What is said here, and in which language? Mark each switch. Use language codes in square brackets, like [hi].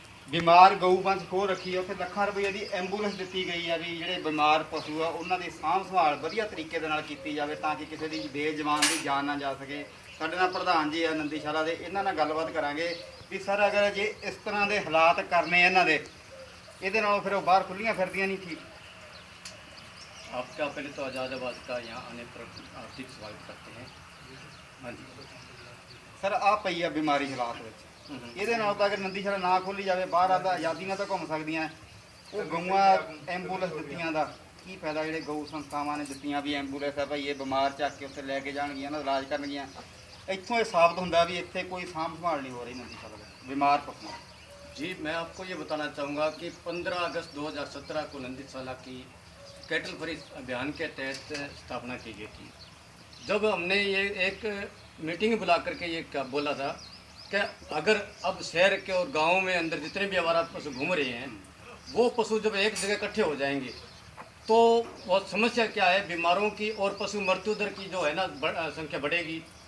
[pa] ਬਿਮਾਰ ਗਊ ਬੰਸ ਖੋਹ ਰੱਖੀ ਆ, ਉੱਥੇ ਲੱਖਾਂ ਰੁਪਏ ਦੀ ਐਂਬੂਲੈਂਸ ਦਿੱਤੀ ਗਈ ਆ ਵੀ ਜਿਹੜੇ ਬਿਮਾਰ ਪਸ਼ੂ ਆ ਉਹਨਾਂ ਦੀ ਸਾਂਭ ਸੰਭਾਲ ਵਧੀਆ ਤਰੀਕੇ ਦੇ ਨਾਲ ਕੀਤੀ ਜਾਵੇ ਤਾਂ ਕਿ ਕਿਸੇ ਦੀ ਬੇਜਵਾਨ ਦੀ ਜਾਨ ਨਾ ਜਾ ਸਕੇ। ਸਾਡੇ ਨਾਲ ਪ੍ਰਧਾਨ ਜੀ ਆ ਨੰਦੀਸ਼ਾਲਾ ਦੇ, ਇਹਨਾਂ ਨਾਲ ਗੱਲਬਾਤ ਕਰਾਂਗੇ ਵੀ ਸਰ ਅਗਰ ਜੇ ਇਸ ਤਰ੍ਹਾਂ ਦੇ ਹਾਲਾਤ ਕਰਨੇ ਇਹਨਾਂ ਦੇ, ਇਹਦੇ ਨਾਲੋਂ ਫਿਰ ਉਹ ਬਾਹਰ ਖੁੱਲੀਆਂ ਫਿਰਦੀਆਂ ਨਹੀਂ ਠੀਕ। [hi] आपका पहले तो आज़ादाबाद का यहाँ आने पर हार्दिक स्वागत करते हैं। [pa] हाँ जी सर, आ पई आ बीमारी हालात ਵਿੱਚ ਇਹਦੇ ਨਾਲ ਤਾਂ ਅਗਰ ਨੰਦੀਸ਼ਾਲਾ ਨਾ ਖੋਲੀ ਜਾਵੇ, ਬਾਹਰ ਆਦਾ ਆਜ਼ਾਦੀ ਨਾਲ ਤਾਂ ਘੁੰਮ ਸਕਦੀਆਂ। ਉਹ ਗਊਆਂ ਐਂਬੂਲੈਂਸ ਦਿੱਤੀਆਂ ਦਾ ਕੀ ਫਾਇਦਾ? ਜਿਹੜੇ ਗਊ ਸੰਸਥਾਵਾਂ ਨੇ ਦਿੱਤੀਆਂ ਵੀ ਐਂਬੂਲੈਂਸ ਆ ਭਾਈ, ਇਹ ਬਿਮਾਰ ਚੱਕ ਕੇ ਉੱਥੇ ਲੈ ਕੇ ਜਾਣਗੀਆਂ ਨਾ, ਇਲਾਜ ਕਰਨਗੀਆਂ। ਇੱਥੋਂ ਇਹ ਸਾਬਤ ਹੁੰਦਾ ਵੀ ਇੱਥੇ ਕੋਈ ਸਾਂਭ ਸੰਭਾਲ ਨਹੀਂ ਹੋ ਰਹੀ ਨੰਦੀਸ਼ਾਲਾ ਦੇ [hi] बीमार पशुओं। जी मैं आपको ये बताना चाहूँगा कि 15 अगस्त 2017 को नंदीशाला की कैटल फ्री अभियान के तहत स्थापना की गई थी। जब हमने ये एक मीटिंग बुला करके ये क्या बोला था कि अगर अब शहर के और गाँव में अंदर जितने भी आवारा पशु घूम रहे हैं, वो पशु जब एक जगह इकट्ठे हो जाएंगे तो वो समस्या क्या है, बीमारों की और पशु मृत्यु दर की जो है ना संख्या बढ़ेगी।